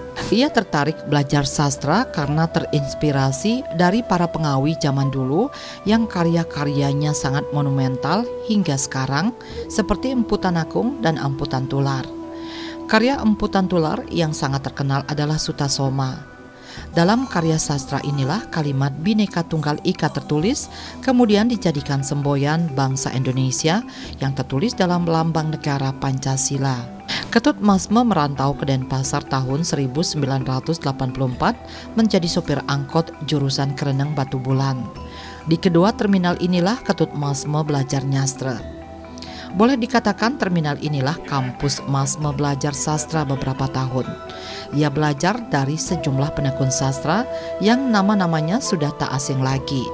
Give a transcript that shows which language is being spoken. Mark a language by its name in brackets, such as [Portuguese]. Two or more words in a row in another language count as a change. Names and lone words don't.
[Indonesian] Ia tertarik belajar sastra karena terinspirasi dari para pengawi zaman dulu yang karya-karyanya sangat monumental hingga sekarang seperti Empu Tanakung dan Empu Tantular. Karya Empu Tantular yang sangat terkenal adalah Sutasoma. Dalam karya sastra inilah kalimat Bhinneka Tunggal Ika tertulis, kemudian dijadikan semboyan bangsa Indonesia yang tertulis dalam lambang negara Pancasila. Ketut Masme merantau ke Denpasar tahun 1984 menjadi sopir angkot jurusan Kreneng Batu Bulan. Di kedua terminal inilah Ketut Masme belajar nyastra. Boleh dikatakan terminal inilah kampus Masme belajar sastra beberapa tahun. Ia belajar dari sejumlah penekun sastra yang nama-namanya sudah tak asing lagi.